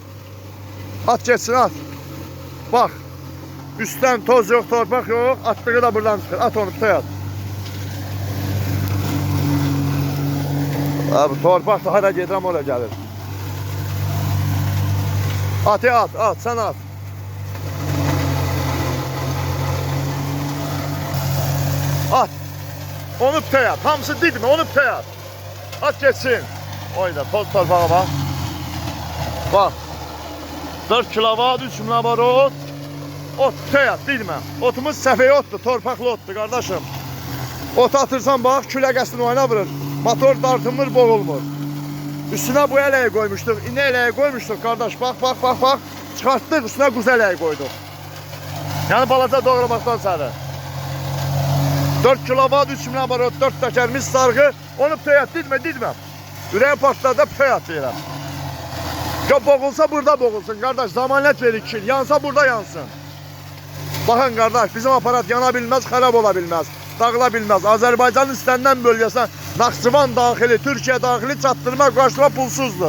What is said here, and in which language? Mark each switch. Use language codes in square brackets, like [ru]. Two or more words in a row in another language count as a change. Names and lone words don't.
[az] At geçsin, at. Bax, üstdən toz yox, torpaq yox, atdığı da buradan çıxır. At onu, tutay at. Abi, torpaq da hara gedirəm, oraya gəlir. Atı at, at, sən at. At. Onu bütöy at. Hamısı didme, onu bütöy at. At geçsin. Oyda, toz torpağa bak. Bak. 4 kilovat, 3000 abarot. Ot bütöy at, didme. Otumuz səfəyə otdur, torpaqlı otdur qardaşım. Ot atırsan bak, külə qəsdini oyna vurur. Motor dartınmır, boğulmur. Üstünə bu ələyi qoymuşduq, inə ələyi qoymuşduq qardaş. Bak, bak, bak, bak. Çıxartdıq, üstünə quz ələyi qoyduq. Yəni balaca doğramaqdan sarı. 4 kilovat, 3000 abarot, 4 təkər, mis sarğı. Onu bütöy at, didmə, didmə. Ürəyi partlarda bütöy at deyirəm. Ya boğulsa burada boğulsun qardaş, zamanət verir kişi. Yansa burada yansın. Baxın qardaş, bizim aparat yana bilməz, xarab ola bilməz, dağıla bilməz. Azərbaycanın istənilən bölgəsinə, Naxçıvan daxili, Türkiyə daxili çatdırma, quraşdırma pulsuzdur.